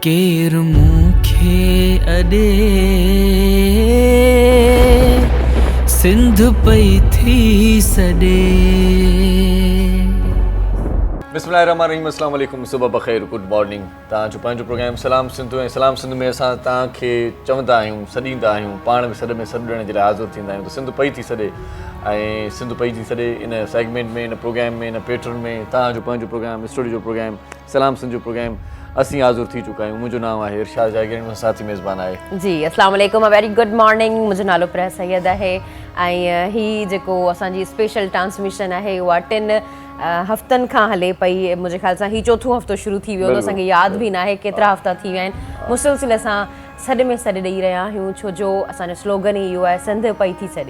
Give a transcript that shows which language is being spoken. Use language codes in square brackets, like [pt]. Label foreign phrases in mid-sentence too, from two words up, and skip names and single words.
[sd] केर मूंखे अॾे सिंध पई थी सॾे। [ar] بسم الله الرحمن الرحيم، السلام عليكم, [ur] صبح بخیر, [en] good morning. [sd] तव्हांजो पंहिंजो प्रोग्राम सलाम सिंध ऐं सलाम सिंध में असां तव्हांखे चवंदा आहियूं, सॾींदा आहियूं, पाण में सॾ ॾियण जे लाइ हाज़िर थींदा आहियूं। त सिंध पई थी सॾे ऐं सिंध पई थी सॾे इन सेगमेंट में, इन प्रोग्राम में, इन पैटर्न में तव्हांजो पंहिंजो प्रोग्राम, स्टूडियो जो प्रोग्राम, सलाम सिंध जो प्रोग्राम असीं हाज़िर थी चुका आहियूं। मुंहिंजो नाम आहे इरशाद जागीर, मुंहिंजो साथी मेज़बान आहे [ar] जी। السلام عليكم, [en] a very good morning. [sd] मुंहिंजो नालो प्रिया सैयद आहे ऐं हीअ जेको असांजी स्पेशल ट्रांसमिशन आहे उहा 3 हफ़्तनि खां हले पई। मुंहिंजे ख़्याल सां हीउ चोथों हफ़्तो शुरू थी वियो, असांखे यादि बि न आहे केतिरा हफ़्ता थी विया आहिनि। मुसलसिल असां सॾ में सॾ ॾेई रहिया आहियूं, छो जो असांजो स्लोगन ई इहो आहे, सिंध पई थी सॾे।